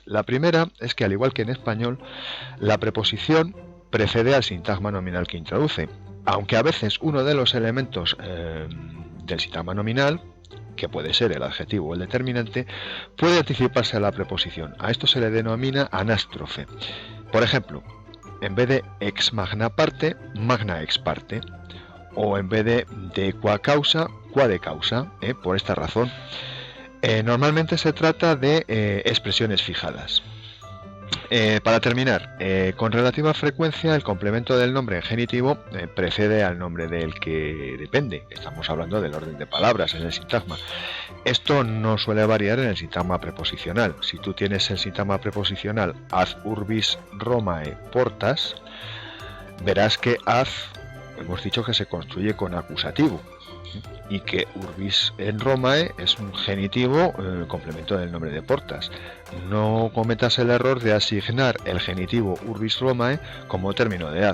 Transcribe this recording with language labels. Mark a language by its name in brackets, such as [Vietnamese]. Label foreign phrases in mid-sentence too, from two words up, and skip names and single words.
[Spanish] La primera es que, al igual que en español, la preposición precede al sintagma nominal que introduce, aunque a veces uno de los elementos del sintagma nominal, que puede ser el adjetivo o el determinante, puede anticiparse a la preposición. A esto se le denomina anástrofe. Por ejemplo, en vez de [Latin] ex magna parte, magna ex parte, [Spanish] o en vez de [Latin] qua causa, qua de causa, [Spanish] por esta razón. Normalmente se trata de expresiones fijadas. Para terminar, con relativa frecuencia el complemento del nombre en genitivo precede al nombre del que depende. Estamos hablando del orden de palabras en el sintagma. Esto no suele variar en el sintagma preposicional. Si tú tienes el sintagma preposicional [Latin] ad urbis Romae portas, [Spanish] verás que ad hemos dicho que se construye con acusativo y que urbis en Romae es un genitivo complemento del nombre de Portas. No cometas el error de asignar el genitivo [Latin] urbis Romae [Spanish] como término de edad.